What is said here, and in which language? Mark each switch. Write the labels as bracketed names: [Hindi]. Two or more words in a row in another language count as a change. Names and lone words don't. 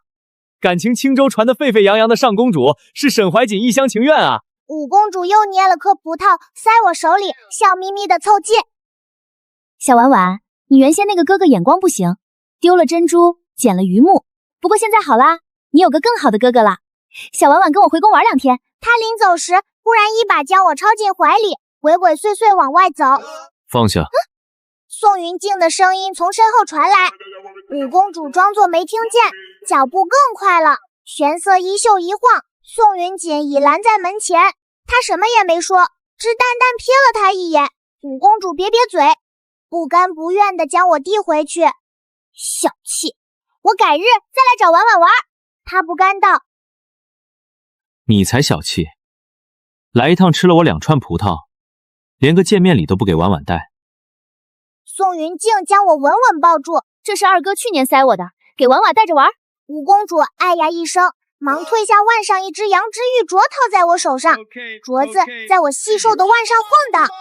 [Chinese] 感情輕舟傳得沸沸揚揚的上公主，是沈懷瑾一廂情願啊！五公主又捏了顆葡萄塞我手裡，笑眯眯的湊近。小婉婉，你原先那個哥哥眼光不行，丟了珍珠，撿了榆木，不過現在好啦，你有個更好的哥哥了。小婉婉跟我回宮玩2天。他臨走時，忽然一把將我抄進懷裡，鬼鬼祟祟往外走。放下。宋云靜的聲音從身後傳來。五公主裝作沒聽見，腳步更快了，玄色衣袖一晃，宋云錦已攔在門前。她什麼也沒說，只淡淡瞥了他一眼。五公主撇撇嘴，不甘不願地將我遞回去。小氣，我改日再來找婉婉玩。她不甘道。你才小氣，來一趟吃了我2串葡萄，連個見面禮都不給婉婉帶。宋雲靜將我穩穩抱住，這是二哥去年塞我的，給婉婉帶着玩。五公主哎呀一聲，忙褪下腕上一隻羊脂玉鐲套在我手上，鐲子在我細瘦的腕上晃蕩。